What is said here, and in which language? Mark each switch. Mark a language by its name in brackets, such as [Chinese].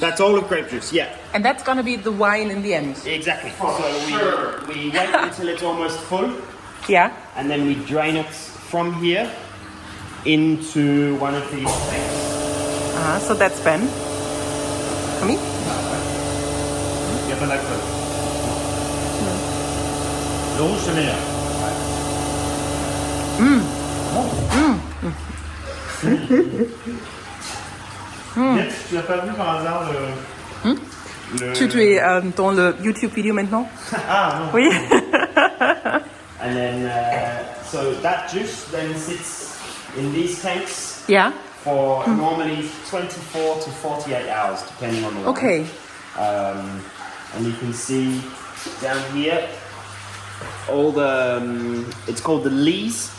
[English] That's all of grape juice, yeah. And that's gonna be the wine in the end. Exactly. So we wait until it's almost full. Yeah. And then we drain it from here into one of these tanks. So that's Ben. For me? Yeah, but like [French] Le rouge c'est meilleur. Yes, tu n'as pas vu par hasard le... Tu es dans le YouTube vidéo maintenant? Ah non. Oui. [English] And then, so that juice then sits in these tanks Ja. for normally 24 to 48 hours, depending on the wine. Okay. And you can see down here all the it's called the lees.